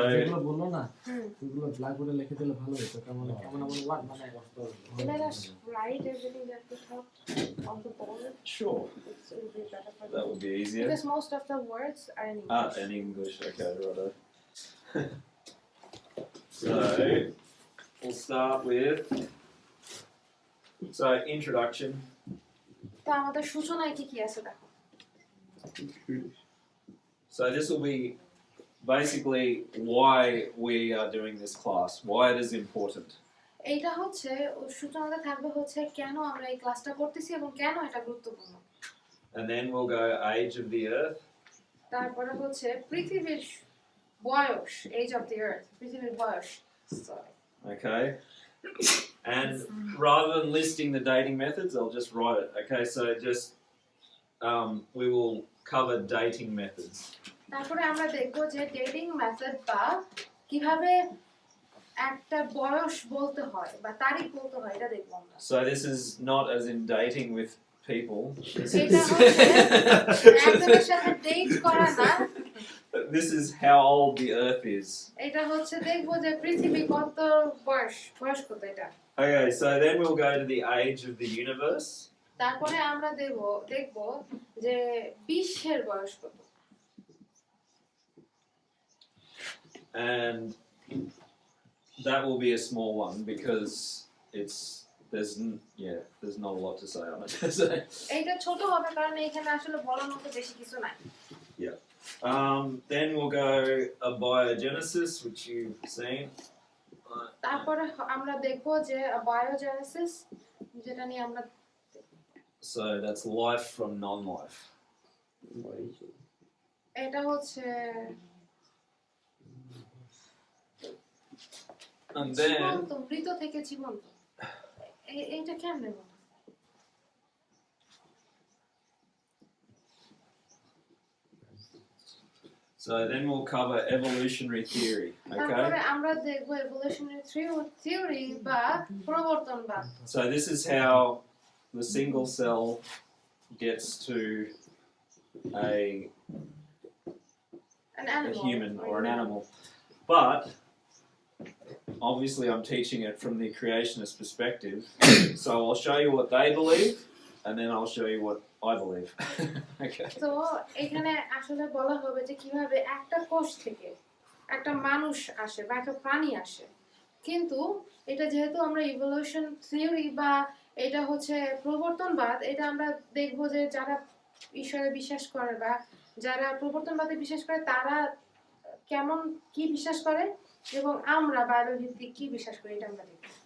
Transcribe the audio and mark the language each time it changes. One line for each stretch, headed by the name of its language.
Bangla: যেগুলো বললো না ওগুলো ব্ল্যাকবোর্ডে লিখে দিলে ভালো হতো, কেমন কেমন আমার ওয়ার্ড মানে
English: let us write everything that we have on the board. sure, It will be better for that would be easier. because most of the words are in English. In English, okay, righto. So, we'll start with, introduction.
Bangla: তো আমাদের সূচনায় কি আছে দেখো।
English: So this will be basically why we are doing this class, why it is important.
Bangla: এইটা হচ্ছে সূচনাতে থাকবে হচ্ছে কেন আমরা এই ক্লাসটা করতেছি এবং কেন এটা গুরুত্বপূর্ণ।
English: And then we'll go age of the earth.
Bangla: তারপরে হচ্ছে পৃথিবীর বয়স,
English: age of the earth,
Bangla: পৃথিবীর বয়স।
English: Sorry. Okay. And rather than listing the dating methods, I'll just write it. Okay, so just we will cover dating methods.
Bangla: তারপরে আমরা দেখব যে ডেটিং মেথড বা কিভাবে একটা বয়স বলতে হয় বা তারিখ বলতে হয় এটা দেখব আমরা।
English: So this is not as in dating with people.
Bangla: এটা হচ্ছে একজনের সাথে ডেট করা না।
English: This is how old the earth is.
Bangla: এটা হচ্ছে দেখব যে পৃথিবী কত বয়স কত এটা।
English: Okay, so then we'll go to the age of the universe.
Bangla: তারপরে আমরা দেখব যে বিশ্বের বয়স কত।
English: And that will be a small one because there's not a lot to say on it.
Bangla: এইটা ছোট হবে কারণ এখানে আসলে বলার মতো বেশি কিছু নাই।
English: Then we'll go abiogenesis, which you've seen.
Bangla: তারপরে আমরা দেখব যে বায়োজেনেসিস, যেটা নিয়ে আমরা
English: So that's life from non-life.
Bangla: এটা হচ্ছে
English: And then
Bangla: জীবন্ত, মৃত থেকে জীবন্ত। এইটা কেমনে বলে?
English: So then we'll cover evolutionary theory, okay?
Bangla: তারপরে আমরা দেখব evolutionary theory বা প্রবর্তনবাদ।
English: So this is how the single cell gets to An a animal. human or an animal. But obviously I'm teaching it from the creationist perspective. So I'll show you what they believe and then I'll show you what I believe. Okay.
Bangla: তো এখানে আসলে বলা হবে যে কিভাবে একটা কোষ থেকে একটা মানুষ আসে বা একটা প্রাণী আসে, কিন্তু এটা যেহেতু আমরা ইভলিউশন থিওরি বা এটা হচ্ছে প্রবর্তনবাদ, এটা আমরা দেখব যে যারা ঈশ্বরে বিশ্বাস করে বা যারা প্রবর্তনবাদে বিশ্বাস করে তারা কেমন কি বিশ্বাস করে এবং আমরা বায়োলজি ভিত্তিক কি বিশ্বাস করি এটা আমরা দেখব।